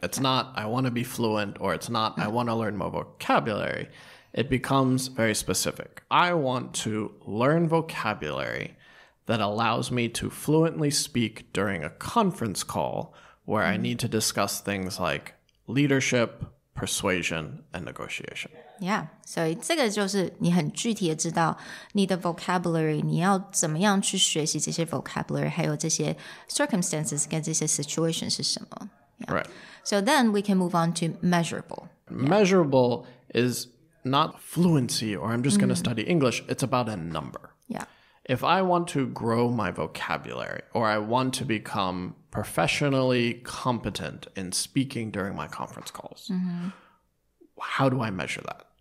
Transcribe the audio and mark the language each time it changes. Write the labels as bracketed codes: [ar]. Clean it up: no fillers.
[en] It's not, I want to be fluent, or it's not, I want to learn more vocabulary. It becomes very specific. I want to learn vocabulary that allows me to fluently speak during a conference call where I need to discuss things like leadership, persuasion, and negotiation. [zh] Yeah, 所以这个就是你很具体的知道你的 vocabulary, 你要怎么样去学习这些 vocabulary, 还有这些 circumstances 跟这些 situation 是什么。 [en] Yeah. Right. So then we can move on to measurable. Measurable is not fluency or I'm just going to study English. It's about a number. Yeah. If I want to grow my vocabulary or I want to become professionally competent in speaking during my conference calls, how do I measure that?